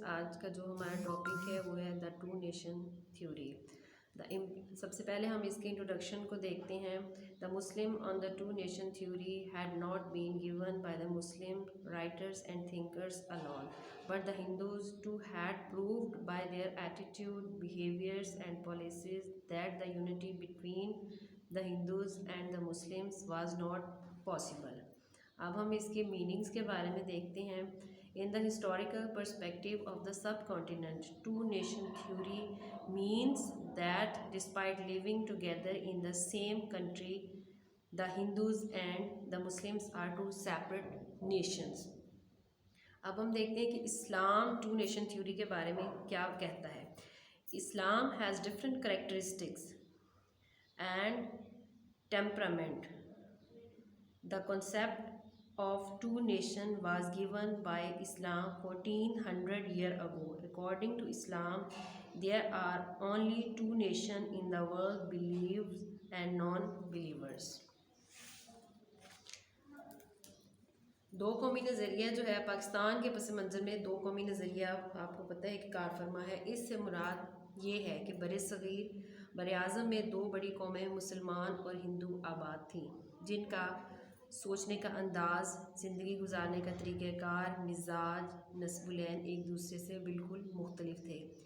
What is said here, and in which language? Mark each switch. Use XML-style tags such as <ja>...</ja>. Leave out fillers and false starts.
<ur>آج کا جو ہمارا ٹاپک ہے وہ ہے دا ٹو نیشن تھیوری. سب سے پہلے ہم اس کے انٹروڈکشن کو دیکھتے ہیں.</ur> <en>The Muslim on the two nation theory had not been given by the Muslim writers and thinkers alone, but the Hindus too had proved by their attitude, behaviors and policies that the unity between the Hindus and the Muslims was not possible.</en> <ur>اب ہم اس کے meanings کے بارے میں دیکھتے ہیں.</ur> <en>In the historical perspective of the subcontinent, two-nation theory means that despite living together in the same country, the Hindus and the Muslims are two separate nations.</en> <ur>اب ہم دیکھتے ہیں کہ اسلام ٹو نیشن تھیوری کے بارے میں کیا کہتا ہے.</ur> <en>Islam has different characteristics and temperament. The concept of two nation was given by Islam 1400 years ago. According to Islam, there are only two nations in the world, believers and non-believers.</en> <ur>دو قومی نظریہ جو ہے پاکستان کے پس منظر میں دو قومی نظریہ آپ کو پتہ ہے کہ کار فرما ہے. اس سے مراد یہ ہے کہ بر صغیر بر اعظم میں دو بڑی قومیں مسلمان اور ہندو آباد تھیں جن کا سوچنے کا انداز، زندگی گزارنے کا طریقہ کار، مزاج، نسب العین ایک دوسرے سے بالکل مختلف تھے.</ur>